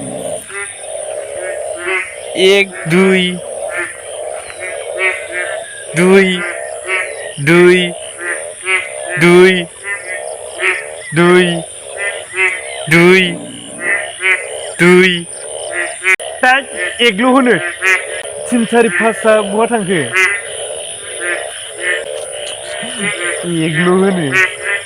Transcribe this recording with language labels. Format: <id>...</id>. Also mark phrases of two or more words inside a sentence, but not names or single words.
<brx>एक दुई दुई दुई दुई दुई दुई दुई दा एकल' होनो 3 4 5आ बहा थांखो एकल' होनो</brx>